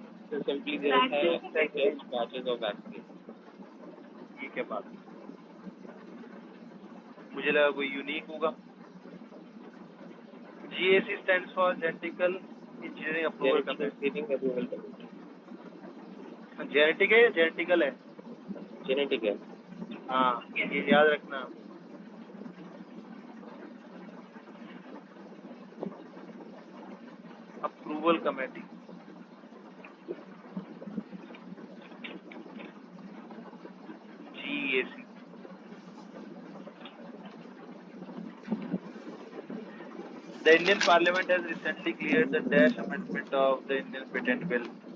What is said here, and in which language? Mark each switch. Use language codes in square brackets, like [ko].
[en] So simply there is batches of vaccine. [hi] ये क्या बात, मुझे लगा कोई यूनिक होगा। [en] GAC stands for Genetical Engineering Approval Committee। [hi] Genetic है या जेनेटिकल है? जेनेटिक है। हाँ, ये याद रखना। [en] Approval committee, GAC। The Indian Parliament has recently cleared the Dash Amendment of the Indian Patent Bill.